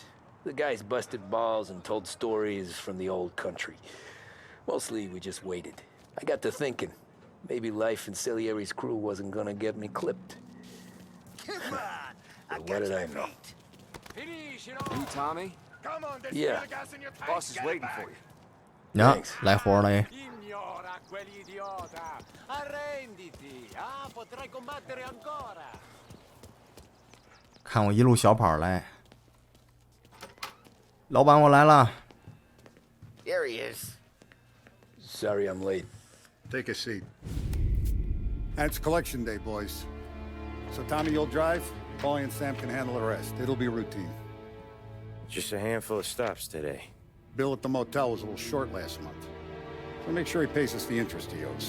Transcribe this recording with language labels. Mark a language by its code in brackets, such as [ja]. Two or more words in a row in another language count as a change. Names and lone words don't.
[en] The guys busted balls and told stories from the old country. Mostly, we just waited. I got to thinking, maybe life in Salieri's crew wasn't gonna get me clipped. Come on, What did I know? You, Tommy? Yeah. Boss is waiting for you. 呀 Thanks. [zh] 来活了哎！ [it] Ignora quell'idiota! Arrenditi! Ah, potrai combattere ancora! [zh] 看我一路小跑来。老板，我来了。 [en] There he is. Sorry I'm late. Take a seat. And it's collection day, boys. So Tommy, you'll drive. Paulie and Sam can handle the rest. It'll be routine. Just a handful of stops today. Bill at the motel was a little short last month. So make sure he pays us the interest he owes.